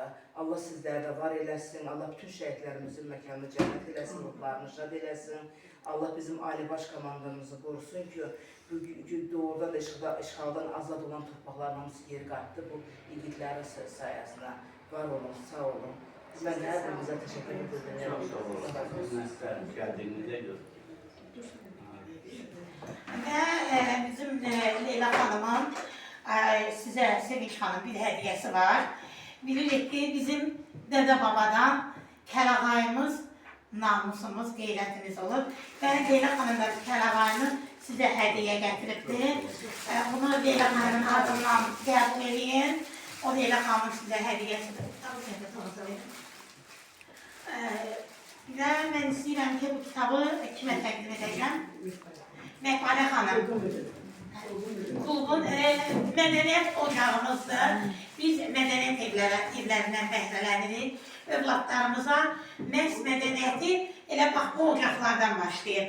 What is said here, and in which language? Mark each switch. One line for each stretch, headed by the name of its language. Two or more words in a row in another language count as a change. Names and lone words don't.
Azerbaijani: Allah sizlərə də var eləsin, Allah bütün şəhidlərimizin məkanını cənnət eləsin, ruhlarını şad eləsin. Allah bizim Ali Baş Komandamızı qorusun ki, bugün doğrudan da işğaldan azad olan torpaqların hamısı geri qalxdı bu igidlərin sayəsində. Var olun, sağ olun. Mən hər birinizə təşəkkür edirəm.
Turkish: Çok sağ olun. Geldiğinizde gördük. Ve bizim Leyla Hanım'ın size Sevinç Hanım bir hediyesi var.
Azerbaijani: Bilirik ki bizim dede babadan kəlağayımız, namusumuz, qeyrətimiz olur.
Turkish: Ve Leyla Hanım da kəlağayını size hediye getiripti.
Azerbaijani: Bunu Leyla Hanım'ın adından qəbul edin.
Turkish: O Leyla Hanım'ın size hediyesidir.
Azerbaijani: Bir de ben istəyirəm ki bu kitabı kime təqdim edəcəm? Mehpare Hanım. Klubun mədəniyyət ocağımızdır. Biz mədəniyyət evlərindən bəhrələnirik. Övladlarımıza məhz mədəniyyəti elə bax bu ocaqlardan başlayır.